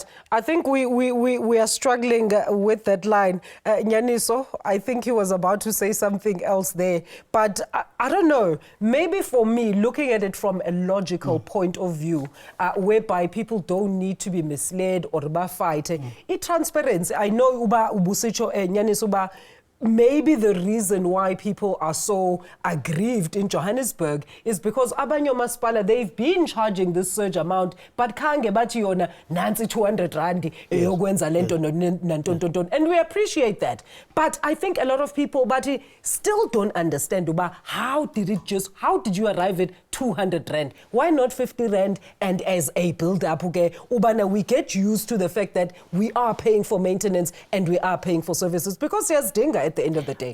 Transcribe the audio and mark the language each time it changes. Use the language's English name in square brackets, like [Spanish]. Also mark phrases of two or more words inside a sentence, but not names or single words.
[English] I think we are struggling with that line. Nyaniso, I think he was about to say something else there. But I don't know. Maybe for me, looking at it from a logical point of view, whereby people don't need to be misled or fight, transparency. I know [Xhosa] uba ubusicho Nyaniso uba [English] maybe the reason why people are so aggrieved in Johannesburg is because [Xhosa] abanye omasipala, [English] they've been charging this surge amount, but [Xhosa] khange bathi yona nansi 200 rand eyokwenza lento nantontonton, [English] and we appreciate that. But I think a lot of people still don't understand uba how did you arrive at 200 rand? Why not 50 rand? And as a build up, ubana we get used to the fact that we are paying for maintenance and we are paying for services, because yes, dinga at the end of the day.